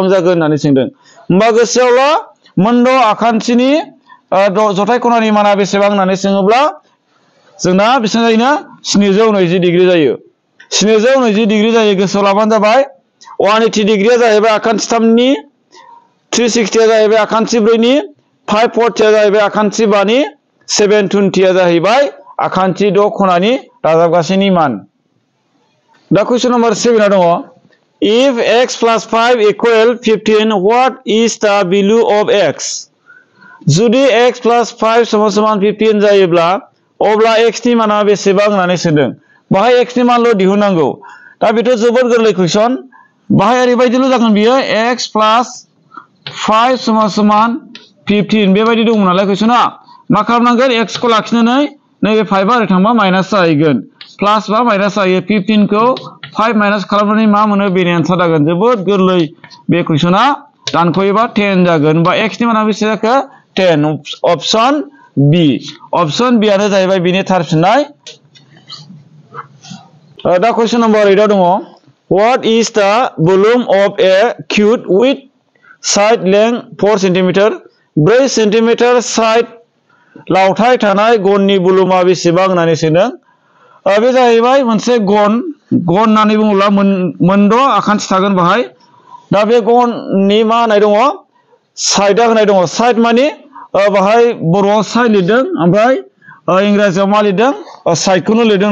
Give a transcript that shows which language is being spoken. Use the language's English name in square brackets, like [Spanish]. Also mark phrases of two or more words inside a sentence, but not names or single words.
[Bodo] जागोन होननानै सोंदों होमबा गोसोआवल' मोनद' आखान्थिनि जथाय खनानि माना बेसेबां होननानै सोङोब्ला जोंना बेसेबां जायोना 720 डिग्री जायो 720 डिग्री जायो गोसोआव लाबानो जाबाय 180 डिग्रीया जाहैबाय आखान्थि 3नि 360 आ जाहैबाय आखान्थि 4नि 540 आ जाहैबाय आखान्थि 5नि 720 आ जाहैबाय आखान्थि 6 खनानि दाजाबगासैनि मान दा [English] question number [Bodo] 7 दङ [English] if x plus 5 equal 15 what is the value of x [Bodo] जुदि x plus 5 समान 15 जायोब्ला अब्ला x नि माना बेसेबां होननानै सोंदों बाहाय x नि मानल' दिहुननांगौ दा बेथ' जोबोद गोरलै क्वेश्चन बाहाय ओरैबायदिल' जागोन बियो x प्लास 5 समान 15 बेबायदि दंमोन नालाय कुइसना मा खालामनांगोन x खौ लाखिनानै नैबे 5 आ ओरै थांबा माइनास जाहैगोन प्लास बा माइनास जायो 15 खौ 5 माइनास खालामनानै मा मोनो बेनि आन्सार जागोन जोबोद गोरलै बे कुइसना दानख'योबा 10 जागोन बा x नि माना बेसे जाखो 10 [English] option B [Bodo] आनो जाहैबाय बिनि थार फिननाय दा [English] question number [Bodo] 8 आव दङ [English] What is the volume of a cube with side length 4 cm 4 cm side [Bodo] लावथाय थानाय गननि भलुमा बेसेबां होननानै सोंदों बे जाहैबाय मोनसे गन होननानै बुङोब्ला मोनद' आखान्थि थागोन बाहाय दा बे गननि मा होनाय दङ साइडआ होनाय दङ साइड माने बाहाय बर'आव साइड लिरदों ओमफ्राय इंराजियाव मा लिरदों साइडखौनो लिरदों